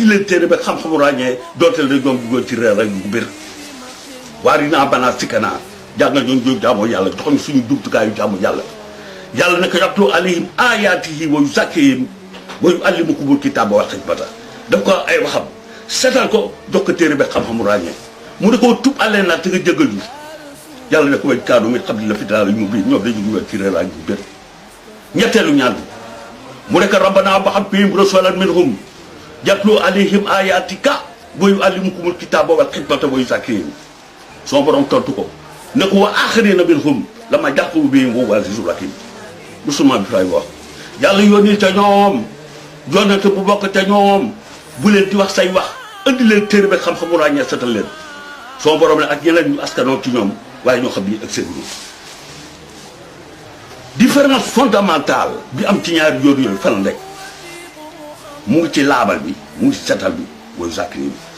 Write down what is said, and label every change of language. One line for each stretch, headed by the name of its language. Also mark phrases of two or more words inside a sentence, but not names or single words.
Wolof: leen téere ba xam-xamu ràññee dooteel rek ñoom duggoon ci réer ak bu bir waari naa banaa sikkanaa jàngal ñu jàmmoo yàlla jox ñu suñu jumtukaayu jàmmu yàlla yàlla ne ko
Arabic: يتلو عليهم آياته ويزكيهم ويعلمكم الكتاب والحكمة
Wolof: daf ko ay waxam setal ko jox ko téere ba xam-xamu ràññee mu ne ko tub àllee naa te nga jëggal ñu yàlla ne ko way kaanu mi xam ne la fi daal ñu bi ñoom dañu dugal ci réer ak bu bir ñetteelu ñaan bi mu nekk
Arabic: ربنا وابعث فيهم رسولا منهم يتلو عليهم آياتك ويعلمهم الكتاب والحكمة ويزكيهم son
Wolof: borom tontu ko ne ko
Arabic: وآخرين منهم لما يلحقوا بهم وهو العزيز الحكيم
Wolof: musulman bi fay wax yàlla yónni te ñoom yonente bu bokk te ñoom bu leen di wax say wax andi leen téere ba xam-xamu ràññee setal leen son borom ne ak ñeneen ñu askanoo ci ñoom waaye ñoo xam ni ak seen
French: différence fondamentale
Wolof: bi am ci ñaari yoon yooyu fan rek mu ngi ci laabal bi mu ngi ci setal bi
Arabic: ويزكيهم